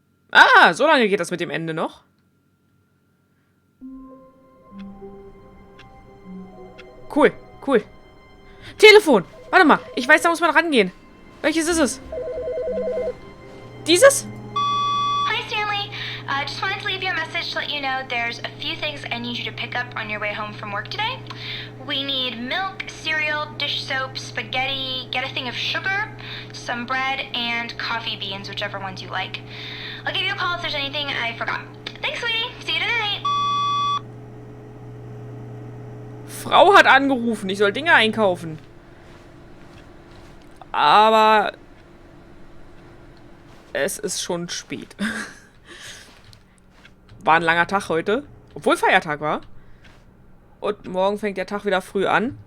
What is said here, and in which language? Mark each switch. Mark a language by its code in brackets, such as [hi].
[de] Ah, so lange geht das mit dem Ende noch. Cool, cool. Telefon! Warte mal, ich weiß, da muss man rangehen. Welches ist es? Dieses? [en] Hi, Stanley. Just wanted to leave you a message to let you know there's a few things I need you to pick up on your way home from work today. We need milk, cereal, dish soap, spaghetti, get a thing of sugar, some bread, and coffee beans, whichever ones you like. I'll give you a call if there's anything I forgot. Thanks, sweetie. See you tonight. [de] Frau hat angerufen, ich soll Dinge einkaufen. Aber es ist schon spät. War ein langer Tag heute, obwohl Feiertag war. Und morgen fängt der Tag wieder früh an.